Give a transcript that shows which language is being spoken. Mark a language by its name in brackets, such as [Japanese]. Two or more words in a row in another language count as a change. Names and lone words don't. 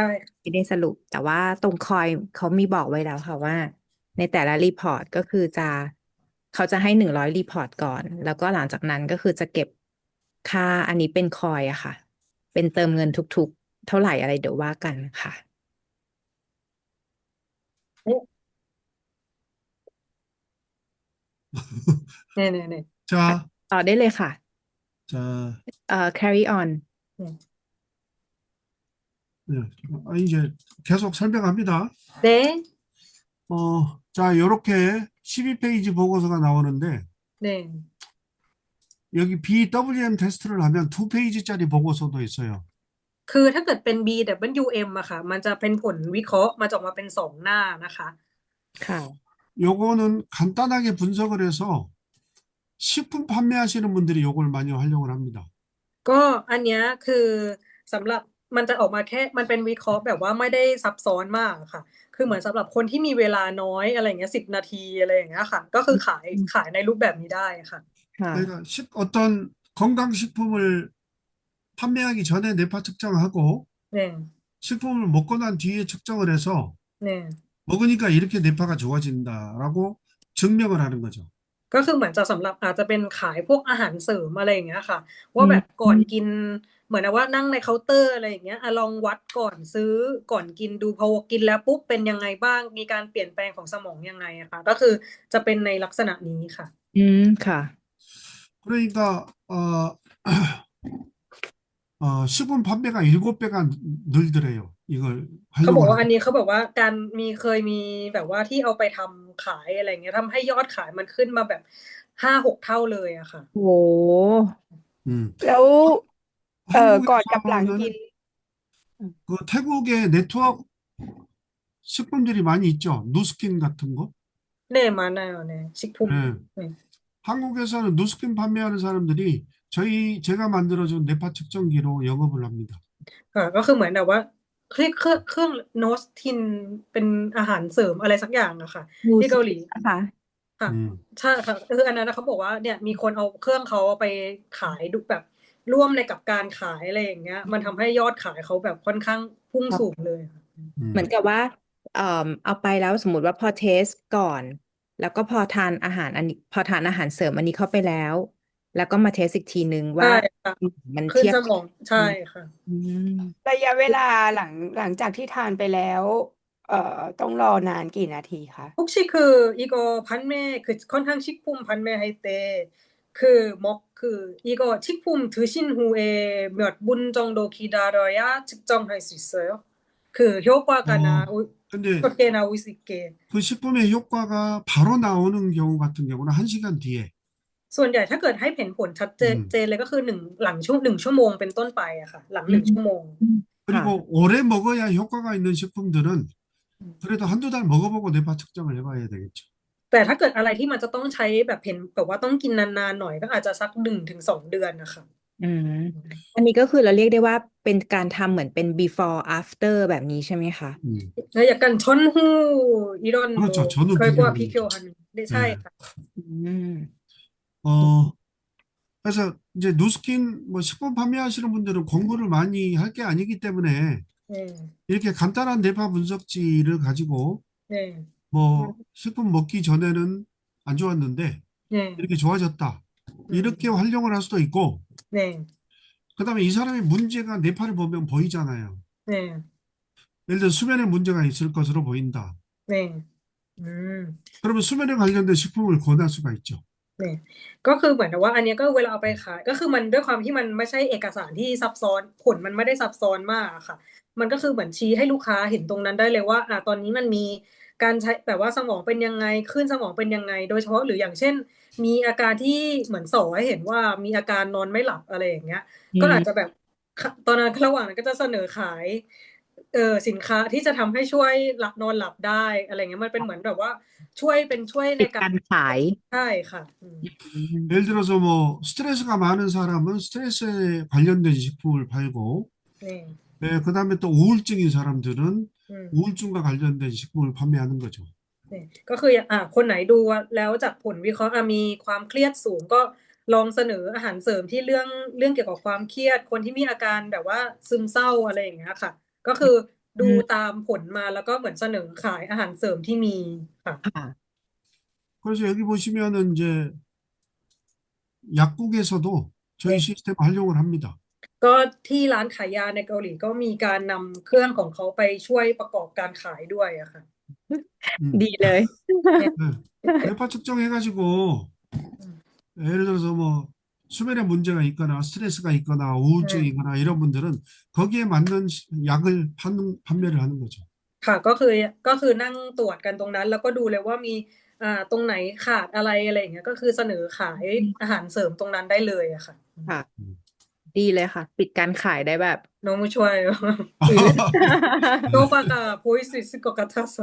[Thai] ไม่ได้สรุปแต่ว่าตรงคอยเขามีบอกไว้แล้วค่ะว่า ในแต่ละรีพอร์ตก็คือจะเขาจะให้100รีพอร์ตก่อน แล้วก็หลังจากนั้นก็คือจะเก็บค่าอันนี้เป็นคอยอะค่ะ เป็นเติมเงินทุกๆ เท่าไหร่อะไรเดี๋ยวว่ากันค่ะ [Korean] 네네네. 자, [Thai] ต่อได้เลยค่ะ [Korean] 자, [English] carry on [Korean] 네. 네. 이제 계속 설명합니다. 네. 자, 요렇게 12페이지 보고서가 나오는데, 네. 여기 BWM 테스트를 하면 2페이지짜리 보고서도 있어요. [Thai] คือถ้าเกิดเป็น BWM อะค่ะ มันจะเป็นผลวิเคราะห์มันจะออกมาเป็น2หน้านะคะ ค่ะ [Korean] 요거는 간단하게 분석을 해서 식품 판매하시는 분들이 요걸 많이 활용을 합니다. [Thai] ก็อันเนี้ยคือสำหรับมันจะออกมาแค่มันเป็นวิเคราะห์แบบว่าไม่ได้ซับซ้อนมากอะค่ะ คือเหมือนสำหรับคนที่มีเวลาน้อยอะไรอย่างเงี้ย10 นาทีอะไรอย่างเงี้ยค่ะ ก็คือขายในรูปแบบนี้ได้ค่ะ ค่ะ [Korean] 그러니까 어떤 건강식품을 판매하기 전에 뇌파 측정하고 네. 식품을 먹고 난 뒤에 측정을 해서 네. 먹으니까 이렇게 뇌파가 좋아진다라고 증명을 하는 거죠. [Thai] ก็คือเหมือนจะสำหรับอาจจะเป็นขายพวกอาหารเสริมอะไรอย่างเงี้ยค่ะ อื ว่าม แบบก่อนกินเหมือนว่านั่งในเคาน์เตอร์อะไรอย่างเงี้ยลองวัดก่อนซื้อก่อนกินดูพอกินแล้วปุ๊บเป็นยังไงบ้างมีการเปลี่ยนแปลงของสมองยังไงอะค่ะก็คือจะเป็นในลักษณะนี้ค่ะ ค่ะ [Korean] 그러니까 식품 판매가 7배가 늘더래요. 이걸 [Thai] เขาบอก [Korean] 활용을 [Thai] ว่าอัน [Korean] 하면. [Thai] นี้เขาบอกว่าการเคยมีแบบว่าที่เอาไปทำขายอะไรเงี้ยทำให้ยอดขายมันขึ้นมาแบบ5-6 เท่าเลยอะค่ะ โห [Korean] 음. [Thai] แล้วก่อนกับหลัง [Korean] 한국에서는 [Thai] กิน [Korean] 그 태국에 네트워크 식품들이 많이 있죠. 누스킨 같은 거. 네, 많아요. 네. 식품. 네. 네. 한국에서는 누스킨 판매하는 사람들이 제가 만들어준 뇌파 측정기로 영업을 합니다. [Thai] ค่ะก็คือเหมือนแบบว่าเครื่องโนสทินเป็นอาหารเสริมอะไรสักอย่างอะค่ะ ดู ที่ สิ เกาหลี นะคะ ค่ะ [Korean] 음. [Thai] ใช่ค่ะคืออันนั้นนะเขาบอกว่าเนี่ยมีคนเอาเครื่องเขาไปขายดูแบบร่วมในกับการขายอะไรอย่างเงี้ย มันทำให้ยอดขายเขาแบบค่อนข้างพุ่งสูงเลยค่ะ เหมือน [Korean] 음. [Thai] กับว่าเอาไปแล้วสมมติว่าพอเทสก่อน แล้วก็พอทานอาหารอันนี้พอทานอาหารเสริมอันนี้เข้าไปแล้ว แล้วก็มาเทสอีกทีนึงว่า ใช่ค่ะ มัน ขึ้น เทียบ สมองใช่ค่ะ อืม ระยะเวลาหลังจากที่ทานไปแล้ว ต้องรอนานกี่นาทีคะ [Korean] 혹시 이거 판매 컨항 식품 판매할 때 이거 식품 드신 후에 몇 분 정도 기다려야 측정할 수 있어요? 효과가 근데 어떻게 나올 수 있게. 그 식품의 효과가 바로 나오는 경우 같은 경우는 1시간 뒤에 [Thai] ส่วนใหญ่ถ้าเกิดให้เห็นผลชัดเจนเลยก็คือ1 ชั่วโมงเป็นต้นไปอะค่ะ หลัง 1 ชั่วโมง [Korean] 그리고 오래 먹어야 효과가 있는 식품들은 그래도 한두 달 먹어보고 뇌파 측정을 해봐야 되겠죠. [Thai] แต่ถ้าเกิดอะไรที่มันจะต้องใช้แบบเห็นแบบว่าต้องกินนานๆหน่อยก็อาจจะสัก1 ถึง 2 เดือนนะคะ อืม อันนี้ก็คือเราเรียกได้ว่าเป็นการทำเหมือนเป็น [English] before after [Thai] แบบนี้ใช่ไหมคะ [Korean] 약간 전후 이런 그렇죠. 뭐 전후 결과 비교하는 비교하는 네, 네. [Thai] ใช่ค่ะ อืม [Korean] 그래서 이제 누스킨 뭐 식품 판매하시는 분들은 공부를 많이 할 게 아니기 때문에 네, 이렇게 간단한 뇌파 분석지를 가지고 네, 뭐 식품 먹기 전에는 안 좋았는데 네, 이렇게 좋아졌다. 이렇게 활용을 할 수도 있고, 네, 그다음에 이 사람의 문제가 뇌파를 보면 보이잖아요. 네, 예를 들어 수면에 문제가 있을 것으로 보인다. 네. 그러면 수면에 관련된 식품을 권할 수가 있죠. [Thai] เนี่ยก็คือเหมือนกับว่าอันเนี้ยก็เวลาเอาไปขายก็คือมันด้วยความที่มันไม่ใช่เอกสารที่ซับซ้อนผลมันไม่ได้ซับซ้อนมากอะค่ะ มันก็คือเหมือนชี้ให้ลูกค้าเห็นตรงนั้นได้เลยว่าตอนนี้มันมีการใช้แบบว่าสมองเป็นยังไงคลื่นสมองเป็นยังไง โดยเฉพาะหรืออย่างเช่น มีอาการที่เหมือนส่อให้เห็นว่ามีอาการนอนไม่หลับอะไรอย่างเงี้ย ก็อาจจะแบบตอนนั้นระหว่างนั้นก็จะเสนอขายสินค้าที่จะทำให้ช่วยนอนหลับได้อะไรเงี้ยมันเป็นเหมือนแบบว่าช่วยใน เป็น กา การ รขาย ใช่ค่ะ [Korean] 예를 들어서 뭐 스트레스가 많은 사람은 스트레스에 관련된 식품을 팔고, [Thai] นี่ [Korean] 그다음에 또 우울증인 사람들은 [Thai] อืม [Korean] 우울증과 관련된 식품을 판매하는 거죠. [Thai] นี่ก็คือคนไหนดูแล้วจากผลวิเคราะห์มีความเครียดสูงก็ลองเสนออาหารเสริมที่เรื่องเกี่ยวกับความเครียดคนที่มีอาการแบบว่าซึมเศร้าอะไรอย่างเงี้ยค่ะ ก็คือดูตามผลมาแล้วก็เหมือนเสนอขายอาหารเสริมที่มีค่ะ ค่ะ [Korean] 그 그래서 여기 보시면은 이제 약국에서도 저희 시스템 활용을 합니다. [Thai] ก็ที่ร้านขายยาในเกาหลีก็มีการนำเครื่องของเขาไปช่วยประกอบการขายด้วยอะค่ะ [Korean] 음. [Thai] ดีเลย [Korean] 네. 뇌파 측정해가지고 예를 들어서 뭐 수면에 문제가 있거나 스트레스가 있거나 우울증이 있거나 이런 분들은 거기에 맞는 약을 판매를 하는 거죠. [Thai] ค่ะก็คือนั่งตรวจกันตรงนั้น แล้วก็ดูเลยว่ามีตรงไหนขาดอะไรอะไรอย่างเงี้ยก็คือเสนอขายอาหารเสริมตรงนั้นได้เลยอะค่ะ ค่ะ ดีเลยค่ะ ปิดการขายได้แบบ [Korean] 너무 좋아요. 효과가 보일 수 있을 것 같아서.